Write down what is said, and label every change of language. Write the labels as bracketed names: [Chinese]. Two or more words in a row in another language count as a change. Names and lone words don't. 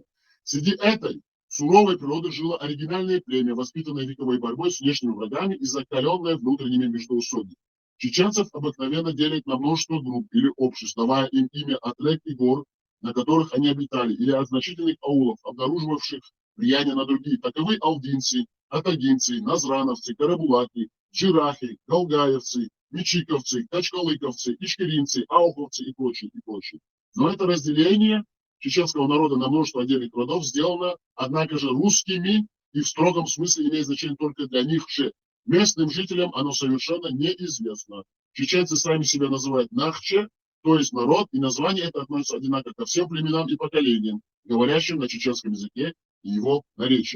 [Russian] Среди этой суровой природы жило оригинальное племя, воспитанное вековой борьбой с внешними врагами и закаленное внутренними междоусобьями. Чеченцев обыкновенно делят на множество групп или обществ, давая им имя от рек и гор, на которых они обитали, или от значительных аулов, обнаруживавших влияние на другие. Таковы алдинцы, атагинцы, назрановцы, карабулаки, джирахи, галгаевцы, мечиковцы, качкалыковцы, ичкеринцы, ауховцы и прочие, и прочие. Но это разделение чеченского народа на множество отдельных родов сделано, однако же, русскими и в строгом смысле имеет значение только для них же. Местным жителям оно совершенно неизвестно. Чеченцы сами себя называют нахче, то есть народ, и название это относится одинаково ко всем племенам и поколениям, говорящим на чеченском языке и его наречии.